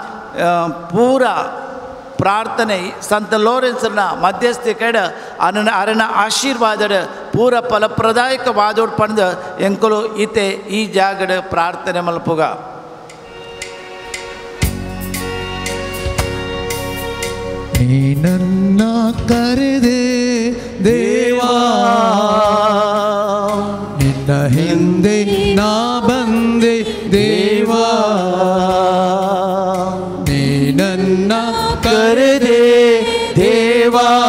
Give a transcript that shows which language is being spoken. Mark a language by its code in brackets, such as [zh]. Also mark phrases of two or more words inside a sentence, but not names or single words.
[tcy] ಪೂರ ಪ್ರಾರ್ಥನೆ ಸಂತ ಲೋರೆನ್ಸ್ನ ಮಧ್ಯಸ್ಥಿ ಕಡ ಅರನ ಆಶೀರ್ವಾದದ ಪೂರ ಫಲಪ್ರದಾಯಕವಾದೋಡ್ ಪಂದ ಎಂಕುಲು ಈತೆ ಈ ಜಾಗದ ಪ್ರಾರ್ಥನೆ ಮಲ್ಪುಗ [kn] ನನ್ನ ಕರೆದೆ ದೇವಾ ನಿನ್ನ ಹಿಂದೆ ನಾ ಬಂದೆ ದೇವಾ ನೀ ನನ್ನ ಕರೆದೆ ದೇವಾ